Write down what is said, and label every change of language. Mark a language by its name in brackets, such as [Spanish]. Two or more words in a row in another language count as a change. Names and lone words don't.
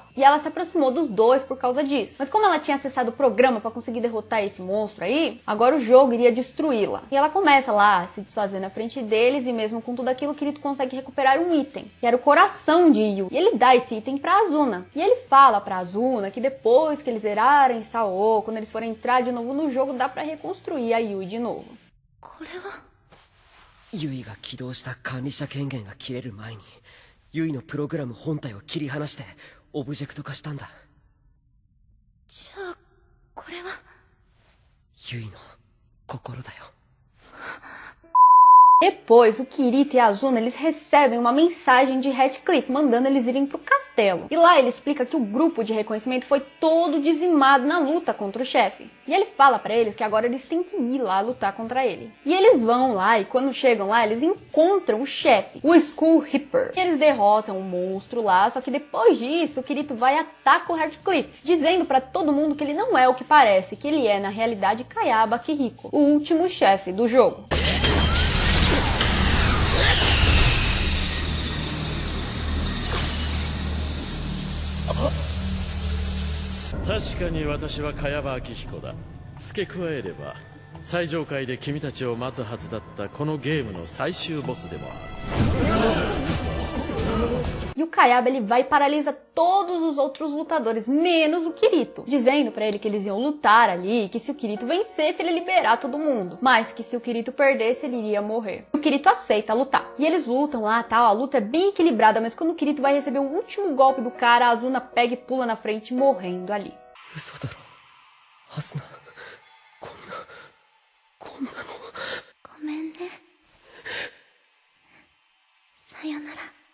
[Portuguese] E ela se aproximou dos dois por causa disso. Mas como ela tinha acessado o programa para conseguir derrotar esse monstro aí, agora o jogo iria destruí-la. E ela começa lá a se desfazer na frente deles e mesmo com tudo aquilo, o Kirito consegue recuperar um item, que era o coração de Yu. E ele dá esse item pra Azuna. E ele fala pra Azuna que depois que eles zerarem Sao, quando eles forem entrar de novo no jogo, dá pra reconstruir a Yui de novo. [Japanese] これはユイが起動した管理者権限が切れる前にユイのプログラム本体を切り離してオブジェクト化したんだ。じゃあこれはユイの心だよ。 [Portuguese] Depois, o Kirito e a Azuna, eles recebem uma mensagem de Ratcliffe, mandando eles irem pro castelo. E lá ele explica que o grupo de reconhecimento foi todo dizimado na luta contra o chefe. E ele fala pra eles que agora eles têm que ir lá lutar contra ele. E eles vão lá, e quando chegam lá, eles encontram o chefe, o Skull Reaper. E eles derrotam o monstro lá, só que depois disso, o Kirito vai e ataca o Ratcliffe, dizendo pra todo mundo que ele não é o que parece, que ele é, na realidade, Kayaba Akihiko, o último chefe do jogo. [Japanese] 確かに私は茅場明彦だ。付け加えれば最上階で君たちを待つはずだったこのゲームの最終ボスでもある。 [Portuguese] E o Kayaba, ele vai e paralisa todos os outros lutadores, menos o Kirito, dizendo pra ele que eles iam lutar ali, e que se o Kirito vencesse, ele ia liberar todo mundo, mas que se o Kirito perdesse, ele iria morrer. O Kirito aceita lutar, e eles lutam lá, tal, a luta é bem equilibrada, mas quando o Kirito vai receber o último golpe do cara, a Azuna pega e pula na frente, morrendo ali. [Japanese] 嘘だろアスナ。こんなの。ごめんね。さよなら。